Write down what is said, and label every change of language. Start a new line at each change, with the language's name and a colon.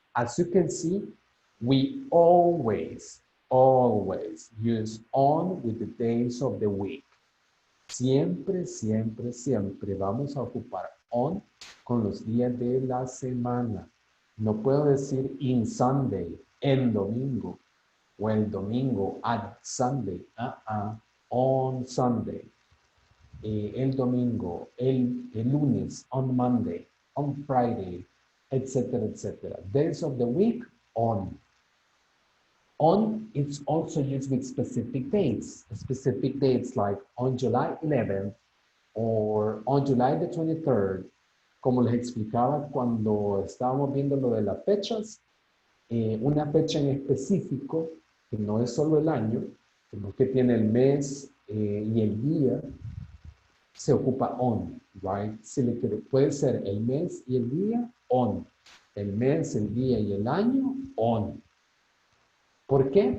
English: As you can see, we always use on with the days of the week.
Spanish: Siempre vamos a ocupar on con los días de la semana. No puedo decir in Sunday, el domingo, o el domingo at Sunday.
English: On Sunday.
Spanish: El domingo, el lunes,
English: on Monday, on Friday, etc. Days of the week, on. On, it's also used with specific dates like on July 11th or on July the 23rd.
Spanish: Como les explicaba cuando estábamos viendo lo de las fechas, una fecha en específico, que no es solo el año, sino que tiene el mes y el día, se ocupa on, right? Puede ser el mes y el día, on. El mes, el día y el año, on. ¿Por qué?